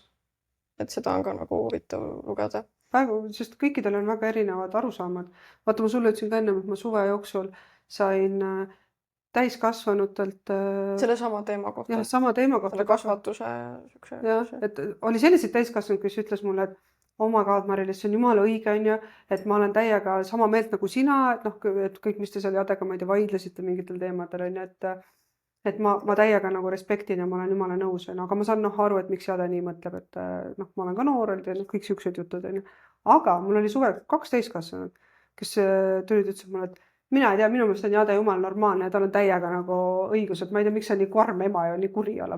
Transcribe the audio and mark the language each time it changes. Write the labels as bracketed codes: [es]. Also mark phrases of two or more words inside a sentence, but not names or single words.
[et] Et seda on ka nagu huvitav lugeda. Praegu, sest kõikidel on väga erinevad arusaamad. Vaata, ma sulle ütlesin ka ennem, et ma suve jooksul sain täiskasvanutelt Selle sama teema kohta. jah, sama teema kohta. Selle kasvatuse. Jah, et oli selliseid täiskasvanud, kes ütles mulle, et [en] oh my god, [et] Mari-Liis, see on jumala õige, on ju, et ma olen täiega sama meelt nagu sina, et noh, et kõik, mis te seal Jadega, ma ei tea, vaidlesite mingitel teemadel, on ju, et ma täiega nagu respektin ja ma olen jumala nõus, on ju, aga ma saan aru, et miks Jade nii mõtleb, et noh, ma olen ka noor olnud ja kõik siuksed jutud, on ju. Aga mul oli suvel 2 täiskasvanud, kes tulid, ütlesid mulle, et mina ei tea, minu meelest on Jade jumal normaalne ja tal on täiega nagu õigus, et ma ei tea, miks sa nii karm ema ja nii kuri oled.